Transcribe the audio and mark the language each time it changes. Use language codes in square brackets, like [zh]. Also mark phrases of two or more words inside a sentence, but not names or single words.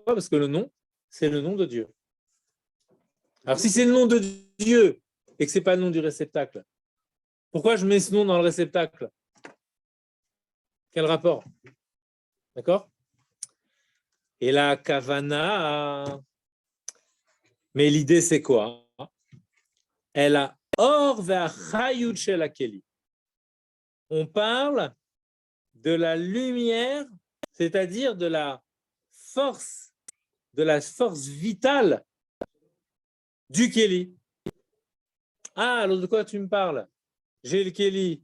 [fr] Parce que le nom, c'est le nom de Dieu. Alors si c'est le nom de Dieu et que ce n'est pas le nom du réceptacle, pourquoi je mets ce nom dans le réceptacle? Quel rapport? D'accord? Et la kavana, mais l'idée c'est quoi? [he] אלא אור והחיות של הכלי. [fr] On parle de la lumière, c'est-à-dire de la force vitale du Keli. Ah, alors de quoi tu me parles? J'ai le Keli.